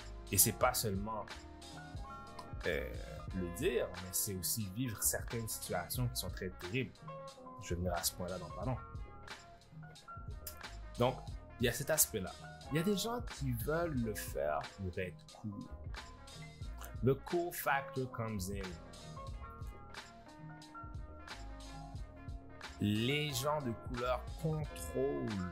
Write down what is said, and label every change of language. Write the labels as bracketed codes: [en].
[fr] Et c'est pas seulement le dire, mais c'est aussi vivre certaines situations qui sont très terribles. Je vais venir à ce point-là dans pas long. Donc, il y a cet aspect-là. Il y a des gens qui veulent le faire pour être cool. [en] The cool factor comes in. [fr] Les gens de couleur contrôlent.